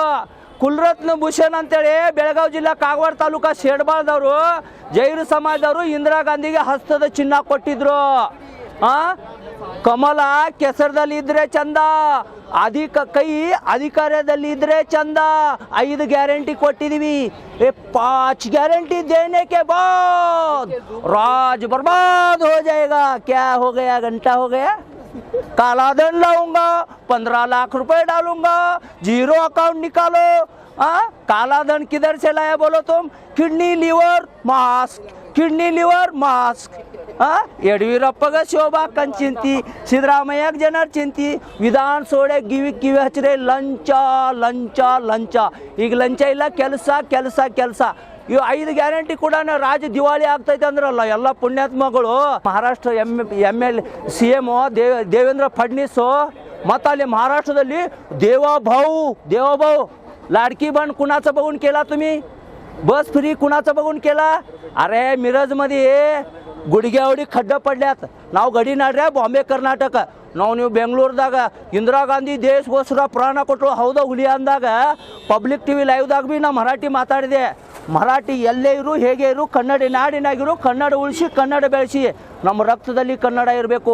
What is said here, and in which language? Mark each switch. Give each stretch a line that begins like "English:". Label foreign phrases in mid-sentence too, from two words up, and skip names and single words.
Kannada: ಕುಲರತ್ನ ಭೂಷಣ್ ಅಂತೇಳಿ ಬೆಳಗಾವಿ ಜಿಲ್ಲಾ ಕಾಗವಾಡ ತಾಲೂಕಾ ಶೇಡ್ಬಾಳ್ದವರು ಜೈರು ಸಮಾಜದವರು ಇಂದಿರಾ ಗಾಂಧಿಗೆ ಹಸ್ತದ ಚಿನ್ನ ಕೊಟ್ಟಿದ್ರು. ಕಮಲ ಕೆಸರದಲ್ಲಿ ಇದ್ರೆ ಚಂದ, ಕೈ ಅಧಿಕಾರದಲ್ಲಿ ಇದ್ರೆ ಚಂದ. 5 ಗ್ಯಾರಂಟಿ ಕೊಟ್ಟಿದೀವಿ.
Hindi: 5 ಗ್ಯಾರಂಟಿ देने के बाद राज बर्बाद हो जाएगा. क्या हो गया? घंटा हो गया. काला धन लाऊंगा, 15 लाख रुपए डालूंगा, 0 अकाउंट निकालो. काला धन किधर से लाया बोलो तुम?
English: kidney liver mask.
Kannada: ಯಡಿಯೂರಪ್ಪಗೆ ಶೋಭಾಕ್ಕನ್ ಚಿಂತಿ, ಸಿದ್ದರಾಮಯ್ಯಗೆ ಜನರ ಚಿಂತಿ. ವಿಧಾನಸೌಧ ಕಿವಿ ಹಚ್ಚಿರೆ ಲಂಚ. ಈಗ ಲಂಚ ಇಲ್ಲ, ಕೆಲಸ. ಇವು 5 ಗ್ಯಾರಂಟಿ ಕೂಡ ರಾಜ್ಯ ದಿವಾಳಿ ಆಗ್ತೈತೆ ಅಂದ್ರಲ್ಲ ಎಲ್ಲ ಪುಣ್ಯಾತ್ಮಗಳು. ಮಹಾರಾಷ್ಟ್ರ ML CM ದೇವೇಂದ್ರ ಫಡ್ನೀಸ್, ಮತ್ತು ಅಲ್ಲಿ महाराष्ट्राದಲ್ಲಿ
Marathi: देवाभाऊ लाडकी बहीण कुणाचं बघून केला तुम्ही? बस फ्री कुणाचं बघून केला? अरे मिरजमध्ये गुडघ्यावडी खड्डे पडल्यात.
Kannada: ನಾವು ಗಡಿನಾಡ್ರೆ ಬಾಂಬೆ ಕರ್ನಾಟಕ. ನೀವು ಬೆಂಗಳೂರದಾಗ ಇಂದಿರಾ ಗಾಂಧಿ ದೇಶಗೋಸ್ಕರ ಪ್ರಾಣ ಕೊಟ್ಟರು ಹೌದಾ ಹುಲಿ ಅಂದಾಗ ಪಬ್ಲಿಕ್ TV ಲೈವ್ದಾಗ ಭೀ ನಾ ಮರಾಠಿ ಮಾತಾಡಿದೆ. ಮರಾಠಿ ಎಲ್ಲೇ ಇರು, ಹೇಗೆ ಇರು, ಕನ್ನಡ ನಾಡಿನಾಗಿರು, ಕನ್ನಡ ಉಳಿಸಿ ಕನ್ನಡ ಬೆಳೆಸಿ. ನಮ್ಮ ರಕ್ತದಲ್ಲಿ ಕನ್ನಡ ಇರಬೇಕು.